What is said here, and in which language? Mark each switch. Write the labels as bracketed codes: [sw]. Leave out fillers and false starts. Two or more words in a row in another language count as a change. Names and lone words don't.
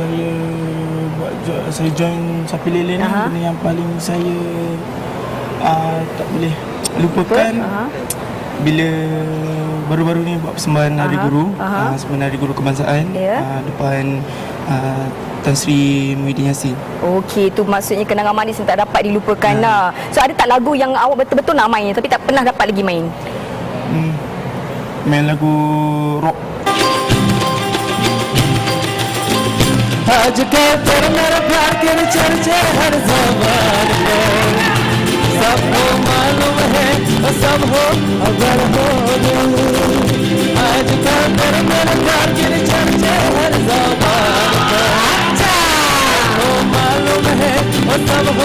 [ms] Saya join Sapi Lele ni, benda yang paling saya tak boleh lupakan bila baru-baru ni buat persembahan Hari Guru, persembahan Hari Guru Kebangsaan depan Tan Sri Muhyiddin Yassin. Okey, tu maksudnya kenangan manis yang tak dapat dilupakan lah. So ada tak lagu yang awak betul-betul nak main tapi tak pernah dapat lagi main? Main lagu rock. [hi] आज के तेरे मेरे प्यार के चर्चे हर ज़बान पर सबको मालूम है सब हो अगर हो आज के तेरे मेरे प्यार के चर्चे हर ज़बान पर सबको मालूम है सब हो